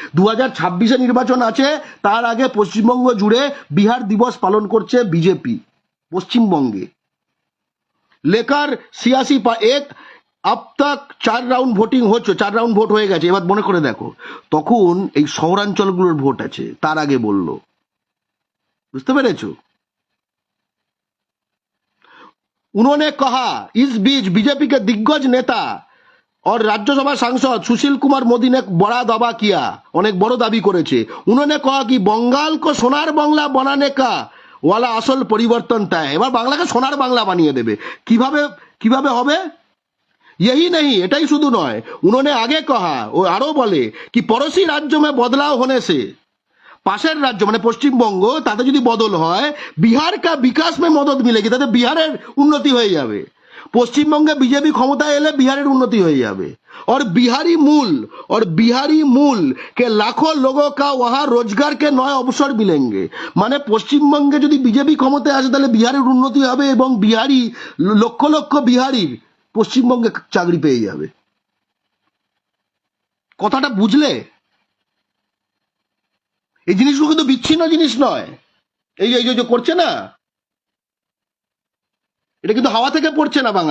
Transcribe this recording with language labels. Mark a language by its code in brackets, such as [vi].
[bn] 2026 নির্বাচন আছে, তার আগে পশ্চিমবঙ্গ জুড়ে বিহার দিবস পালন করছে বিজেপি পশ্চিমবঙ্গে। লেকার সিয়াসি এক [hi] अब तक [bn] 4 রাউন্ড ভোটিং হচ্ছে, 4 রাউন্ড ভোট হয়ে গেছে। এবার মনে করে দেখো, তখন এই শহরাঞ্চলগুলোর ভোট আছে, তার আগে বললো। বুঝতে পেরেছো? [hi] उन्होंने कहा इस बीच बीजेपी के दिग्गज नेता और राज्यसभा सांसद सुशील कुमार मोदी ने बड़ा दावा किया, [bn] অনেক বড় দাবি করেছে। [hi] उन्होंने कहा कि बंगाल को सोनार बांग्ला बनाने का वाला [bn] আসল পরিবর্তন [hi] तय। [bn] এবার বাংলাকে সোনার বাংলা বানিয়ে দেবে। কিভাবে হবে? [hi] यही नहीं, [bn] এটাই শুধু নয়, [hi] उन्होंने आगे कहा, [bn] ও আরো বলে [hi] कि पड़ोसी राज्यों में बदलाव होने से, [bn] পাশের রাজ্য মানে পশ্চিমবঙ্গ, তাতে যদি বদল হয় [hi] বিহার কা বিকাশ মে মদদ মিলেগি, [bn] তাতে বিহারের উন্নতি হয়ে যাবে। পশ্চিমবঙ্গে বিজেপি ক্ষমতায় এলে বিহারের উন্নতি হয়ে যাবে। [hi] और बिहारी मूल के लाखों लोगों का वहां रोजगार के नए अवसर मिलेंगे। [bn] মানে পশ্চিমবঙ্গে যদি বিজেপি ক্ষমতায় আসে তাহলে বিহারের উন্নতি হবে এবং বিহারি লক্ষ লক্ষ বিহারির পশ্চিমবঙ্গে চাকরি পেয়ে যাবে। কথাটা বুঝলে? এই জিনিসগুলো কিন্তু বিচ্ছিন্ন জিনিস নয়। এই যে করছে না, এটা কিন্তু হাওয়া থেকে পড়ছে না।